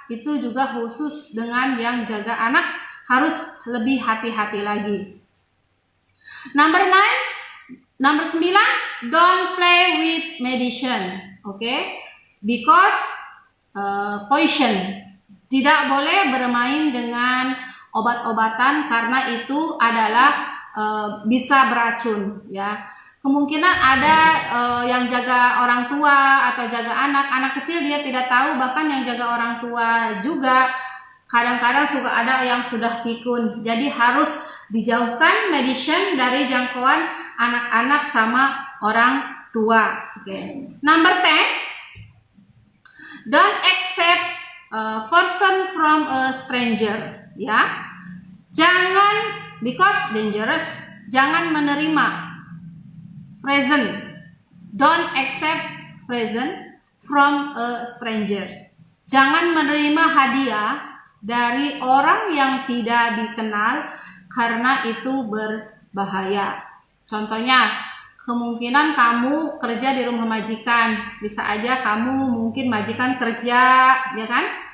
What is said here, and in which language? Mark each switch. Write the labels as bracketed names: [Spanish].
[Indonesian] Itu juga khusus dengan yang jaga anak, harus lebih hati-hati lagi. [English] Number 9, don't play with medicine. Because poison. [Indonesian] Tidak boleh bermain dengan obat-obatan karena itu adalah bisa beracun, ya. Kemungkinan ada yang jaga orang tua atau jaga anak kecil, dia tidak tahu, bahkan yang jaga orang tua juga kadang-kadang suka ada yang sudah pikun. Jadi harus dijauhkan medicine dari jangkauan anak-anak sama orang tua. [English] Number 10, don't accept person from a stranger, ya. [Indonesian] Jangan, [English] because dangerous, [Indonesian] jangan menerima present. [English] Don't accept present from a strangers. [Indonesian] Jangan menerima hadiah dari orang yang tidak dikenal karena itu berbahaya. Contohnya, kemungkinan kamu kerja di rumah majikan, bisa aja kamu mungkin majikan kerja, ya kan?